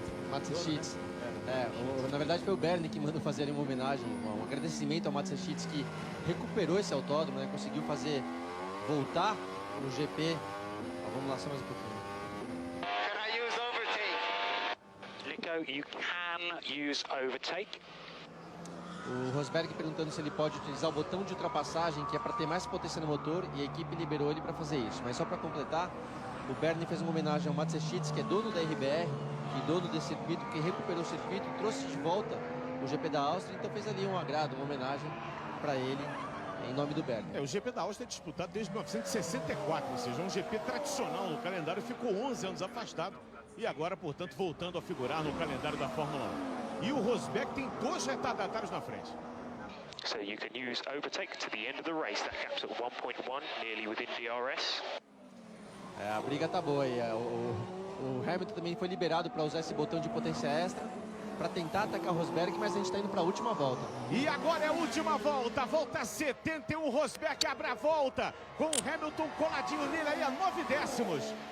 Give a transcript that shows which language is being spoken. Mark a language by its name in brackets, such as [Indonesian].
[Portuguese] Matsushitz. Na verdade foi o Bernie que mandou fazer uma homenagem, um agradecimento ao Matsushitz, que recuperou esse autódromo, né? Conseguiu voltar no GP. Vamos lá só mais um pouquinho. [English] Can I use overtake? Nico, you can use overtake. [Portuguese] O Rosberg perguntando se ele pode utilizar o botão de ultrapassagem, que é para ter mais potência no motor, e a equipe liberou ele para fazer isso. Mas só para completar, o Bernie fez uma homenagem ao Matsushitz, que é dono da RBR, e dono desse circuito, que recuperou o circuito, trouxe de volta o GP da Áustria, então fez ali um agrado, uma homenagem para ele, em nome do Bernie. O GP da Áustria é disputado desde 1964, ou seja, um GP tradicional no calendário, ficou 11 anos afastado e agora, portanto, voltando a figurar no calendário da Fórmula 1. E o Rosberg tem 2 retardatários na frente. [English] So you can use overtake to the end of the race. That cap's at 1.1, nearly within DRS. [Portuguese] A briga tá boa aí. O Hamilton também foi liberado para usar esse botão de potência extra. para tentar atacar o Rosberg, mas a gente está indo para a última volta. E agora é a última volta, volta 71, Rosberg abre a volta, com o Hamilton coladinho nele aí a 9 décimos.